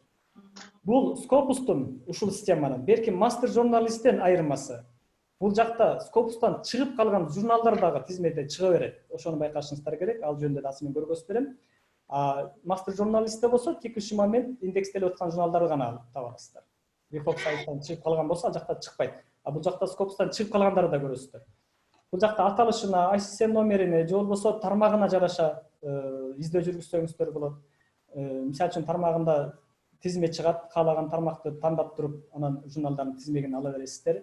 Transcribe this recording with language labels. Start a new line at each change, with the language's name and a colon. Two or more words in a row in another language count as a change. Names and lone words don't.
Kyrgyz: Бул Scopus'тун ушул системанын берки Master Journalist'тен айырмасы. Бул жакта Scopus'тан чыгып калган журналдар дагы тизмеде чыга берет. Ошону байкашыңыздар керек. Ал жөнүндө да мен көргөзүп берем. Master Journalist'те болсо
Russian: текущий момент
Kyrgyz: индекстелип аткан журналдарды гана таба аласыздар. Web of Science-тан чыгып калган болсо, ал жакта чыкпайт. Бул жакта Scopus'тан чыгып калгандарды да көрөсүздөр. Бул жакта аталышына, ISSN номерине, же болбосо тармагына жараша издөө жүргүзсөңүздөр болот. Мисалы үчүн тармагында тизме чыгат, каалаган тармакты тандап туруп, анан журналдардын тизмегин ала бересиздер.